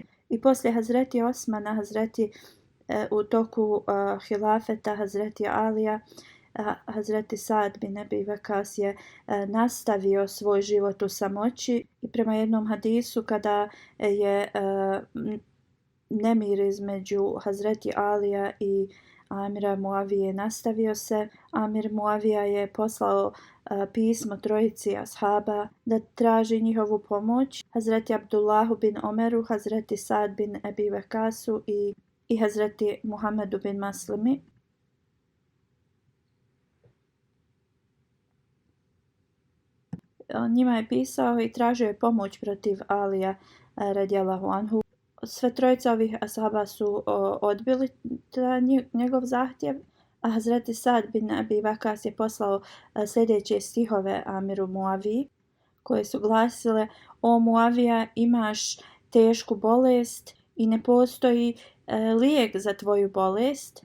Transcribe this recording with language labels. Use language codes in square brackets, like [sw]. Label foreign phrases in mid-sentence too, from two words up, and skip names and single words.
[bs] I poslije Hazreti Osmana, u toku hilafeta Hazreti Alija, Hazreti Sad bin Abi Waqas je nastavio svoj život u samoći i prema jednom hadisu kada je nemir između Hazreti Alija i Amira Muavije nastavio se, Amir Muavija je poslao pismo trojici ashaba da traži njihovu pomoć: Hazreti Abdullahu bin Omeru, Hazreti Sad bin Abi Waqasu i Hazreti Muhammedu bin Maslimi. Njima je pisao i tražio je pomoć protiv Alija [ar] رضي الله عنه. [bs] Sve trojica ovih ashaba su odbili njegov zahtjev, a Hazreti Sad bin Abi Waqas je poslao sljedeće stihove Amiru Muaviji, koje su glasile: o Muavija, imaš tešku bolest i ne postoji lijek za tvoju bolest.